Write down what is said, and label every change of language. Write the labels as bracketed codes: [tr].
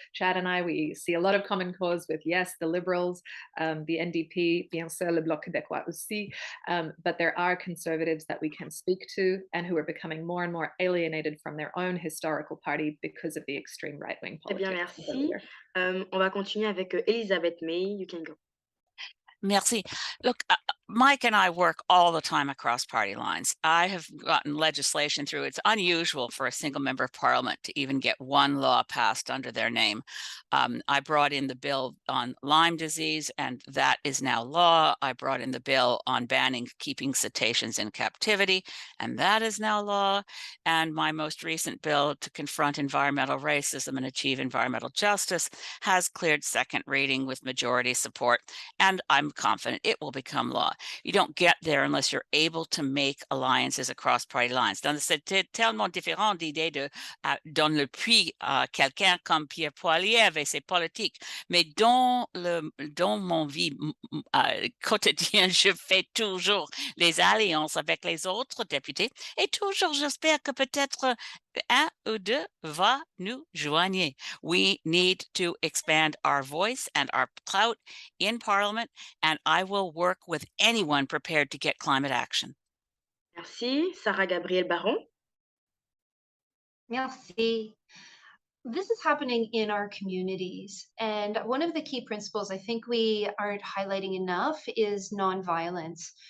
[en] Chad and I, we see a lot of common cause with, yes, the Liberals, the NDP, [fr] bien sûr, le Bloc Québécois aussi, [en] but there are conservatives that we can speak to and who are becoming more and more alienated from their own historical party because of the extreme right-wing politics. [fr] Très bien, merci. On va continuer avec Elizabeth May. [en] You can go. [fr] Merci. [en] Look, Mike and I work all the time across party lines. I have gotten legislation through. It's unusual for a single member of parliament to even get one law passed under their name. I brought in the bill on Lyme disease, and that is now law. I brought in the bill on banning keeping cetaceans in captivity, and that is now law. And my most recent bill to confront environmental racism and achieve environmental justice has cleared second reading with majority support, and I'm confident it will become law. You don't get there unless you're able to make alliances across party lines. [fr] C'était tellement différent d'idée de donner le puits à quelqu'un comme Pierre Poilievre et ses politiques. Mais dans mon vie quotidienne, je fais toujours les alliances avec les autres députés et toujours j'espère que peut-être un ou deux va nous joindre. [en] We need to expand our voice and our clout in Parliament, and I will work with anyone prepared to get climate action. [fr] Merci. Sarah Gabrielle Baron. Merci. [en] This is happening in our communities. And one of the key principles I think we aren't highlighting enough is nonviolence.